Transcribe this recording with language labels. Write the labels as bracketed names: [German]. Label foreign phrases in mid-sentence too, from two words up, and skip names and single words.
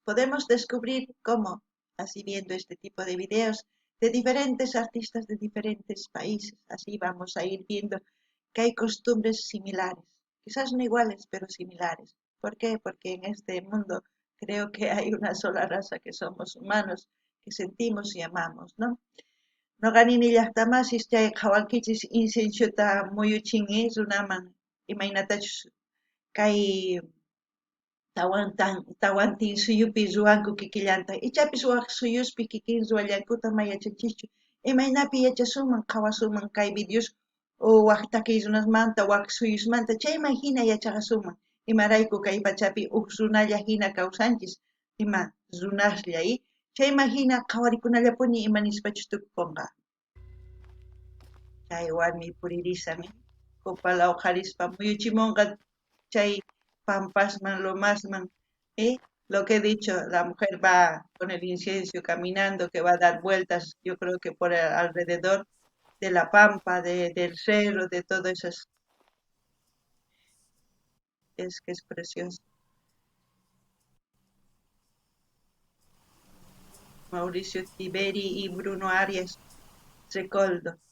[Spanish] Podemos descubrir cómo, así viendo este tipo de videos de diferentes artistas de diferentes países. Así vamos a ir viendo que hay costumbres similares. Quizás no iguales, pero similares. ¿Por qué? Porque en este mundo creo que hay una sola raza que somos humanos, que sentimos y amamos, ¿no? [Quechua] Noqanini llaqtamasis chay qhawankichis inciensiota muyuchinmi runaman imaynatachus kay tawantin suyupi ruwanku kikillanta ichapis waq suyuspi kikin ruwallankuta mayachachischu imaynapi yachasunman qhawasunman kay videos o waq takiy runasmanta waq suyusmanta chayman hina yachaqasunman imarayku kay pachapi huk runalla hina kawsanchis ima runasllay chayman hina qhawarikunallapuni imanispachus tukupunqa chay warmi puririsami kupalaw qarispa muyuchimunqa chay pampasman lomasman [Spanish] lo que he dicho, la mujer va con el incienso caminando, que va a dar vueltas, yo creo que por alrededor de la pampa, del cerro, de todo eso, es que es precioso. Mauricio Tiberi y Bruno Arias, Recoldo.